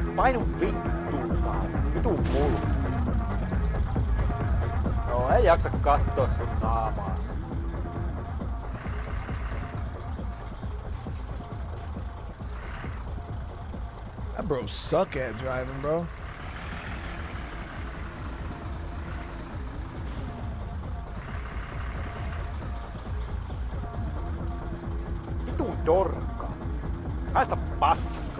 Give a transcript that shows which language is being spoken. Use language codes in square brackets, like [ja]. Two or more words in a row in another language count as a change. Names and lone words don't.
[fi] Painu vittuun saatana. Vitun mulu. No ei jaksa kattoo sun naamaas. [en] That bro suck at driving, bro. [fi] Vitun dorka. Haista paska.